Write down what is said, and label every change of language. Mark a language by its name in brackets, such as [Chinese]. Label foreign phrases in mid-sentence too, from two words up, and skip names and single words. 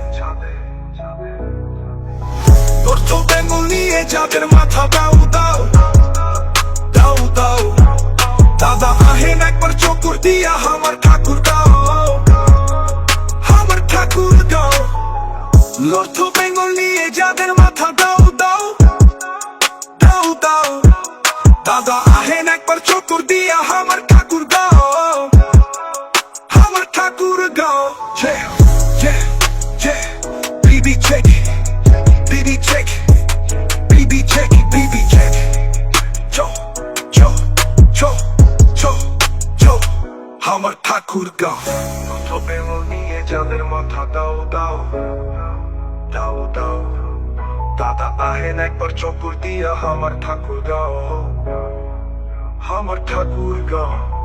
[Bangla] তোর চোখে নিয়ে যাদের মাথা দাও দাও দাও দাও দাদা আহেন একবার চক্কর দিয়া আমার ঠাকুর গাও আমার ঠাকুর গাও লর্থ বেঙ্গল নিয়ে যাদের মাথা দাও দাও দাও দাও দাদা আহেন একবার চক্কর দিয়া আমার ঠাকুর গাও আমার ঠাকুর গাও [English] yeah yeah yeah BB check BB check BB check BB check cho cho cho cho cho [Bangla] আমার ঠাকুর গাও তবে নিয়ে যাদের মাথা দাও দাও দাও দাও দাদা আহেন একবার চক্কর দিয়া আমার ঠাকুর গাও আমার ঠাকুর গাও